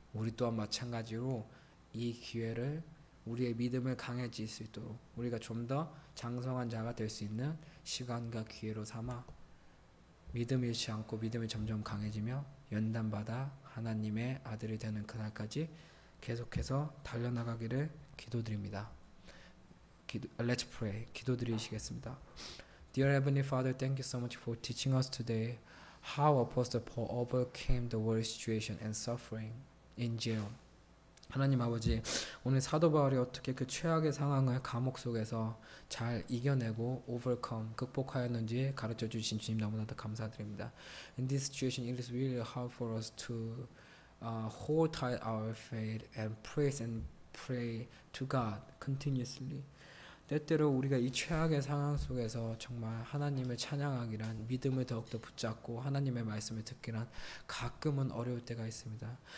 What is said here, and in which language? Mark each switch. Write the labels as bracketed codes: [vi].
[ko] 우리 또한 마찬가지로 이 기회를 우리의 믿음을 강해질 수 있도록 우리가 좀 더 장성한 자가 될 수 있는 시간과 기회로 삼아 믿음 잃지 않고 믿음이 점점 강해지며 연단받아 하나님의 아들이 되는 그날까지 계속해서 달려나가기를 기도드립니다. [en] Let's pray. [ko] 기도드리시겠습니다. [en] Dear Heavenly Father, thank you so much for teaching us today how Apostle Paul overcame the world situation and suffering in jail. [ko] 하나님 아버지, 오늘 사도 바울이 어떻게 그 최악의 상황을 감옥 속에서 잘 이겨내고 극복하였는지 가르쳐 주신 주님 너무나도 감사드립니다. [en] In this situation, it is really hard for us to hold tight our faith and praise and pray to God continuously. [ko] 때때로 우리가 이 최악의 상황 속에서 정말 하나님을 찬양하기란 믿음을 더욱더 붙잡고 하나님의 말씀을 듣기란 가끔은 어려울 때가 있습니다.